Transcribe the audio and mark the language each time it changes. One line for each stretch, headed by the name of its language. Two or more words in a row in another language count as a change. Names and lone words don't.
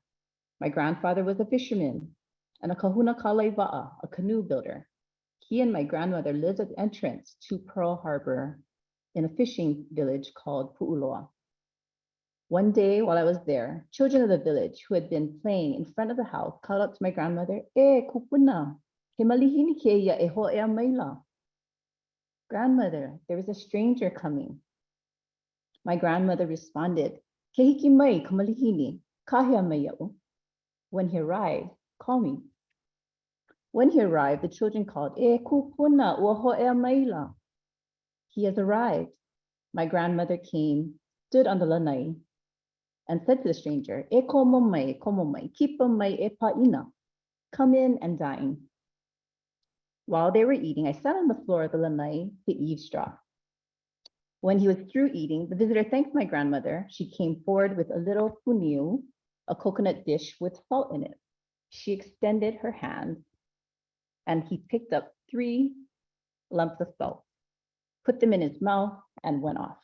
English: My grandfather was a fisherman and a
Hawaiian: kahuna kalaiwa'a,
English: a canoe builder. He and my grandmother lived at the entrance to Pearl Harbor in a fishing village called Pu'uloa. One day while I was there, children of the village who had been playing in front of the house called out to my grandmother,
Hawaiian: "E kupuna, he malihini keia e ho ea maila."
English: Grandmother, there is a stranger coming. My grandmother responded,
Hawaiian: "Ke hiki mai ka malihini, kahea mai ia'u."
English: When he arrived, call me. When he arrived, the children called,
Hawaiian: "E kupuna ua ho ea maila."
English: He has arrived. My grandmother came, stood on the lanai, and said to the stranger,
Hawaiian: "E komo mai, kipa mai e pa'ina.
English: Come in and dine." While they were eating, I sat on the floor of the lanai to eavesdrop. When he was through eating, the visitor thanked my grandmother. She came forward with a little puniu, a coconut dish with salt in it. She extended her hand, and he picked up 3 lumps of salt, put them in his mouth, and went off.